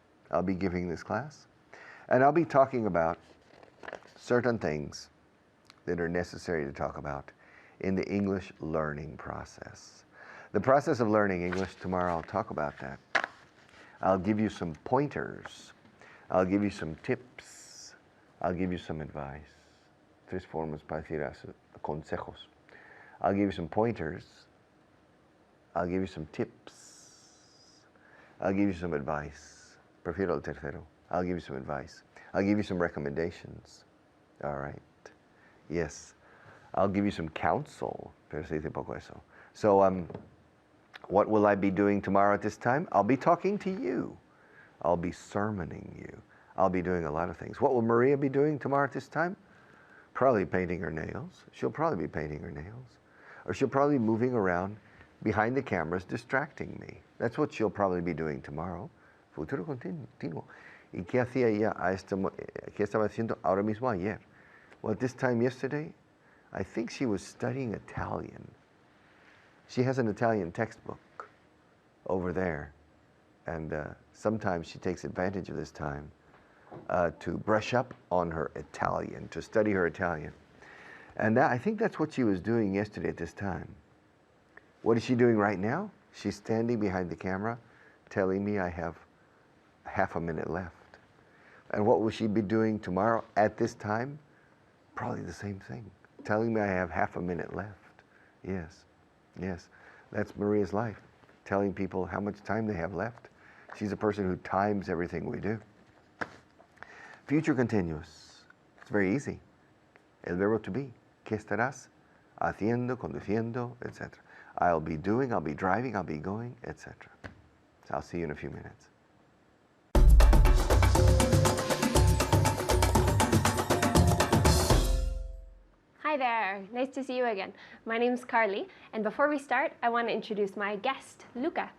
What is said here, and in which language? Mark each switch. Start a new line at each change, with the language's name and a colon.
English: I'll be giving this class. And I'll be talking about certain things that are necessary to talk about in the English learning process. The process of learning English, tomorrow I'll talk about that. I'll give you some pointers. I'll give you some tips. I'll give you some advice.
Spanish: Tres formas para decir consejos.
English: I'll give you some pointers. I'll give you some tips. I'll give you some advice.
Spanish: Prefiero el tercero.
English: I'll give you some advice. I'll give you some recommendations. All right. Yes. I'll give you some counsel.
Spanish: Pero se dice poco eso.
English: So, what will I be doing tomorrow at this time? I'll be talking to you. I'll be sermoning you. I'll be doing a lot of things. What will Maria be doing tomorrow at this time? Probably painting her nails. She'll probably be painting her nails. Or she'll probably be moving around behind the cameras, distracting me. That's what she'll probably be doing tomorrow.
Spanish: Futuro continuo. ¿Y qué hacía ella qué estaba haciendo ahora mismo ayer?
English: Well, at this time yesterday, I think she was studying Italian. She has an Italian textbook over there. And sometimes she takes advantage of this time to brush up on her Italian, to study her Italian. And I think that's what she was doing yesterday at this time. What is she doing right now? She's standing behind the camera telling me I have half a minute left. And what will she be doing tomorrow at this time? Probably the same thing, telling me I have half a minute left. Yes, yes, that's Maria's life, telling people how much time they have left. She's a person who times everything we do. Future continuous. It's very easy.
Spanish: El verbo
English: to be.
Spanish: ¿Qué estarás haciendo, conduciendo, etc.?
English: I'll be doing, I'll be driving, I'll be going, etc. So I'll see you in a few minutes. Hi there, nice to see you again. My name's Carly, and before we start, I want to introduce my guest, Luca.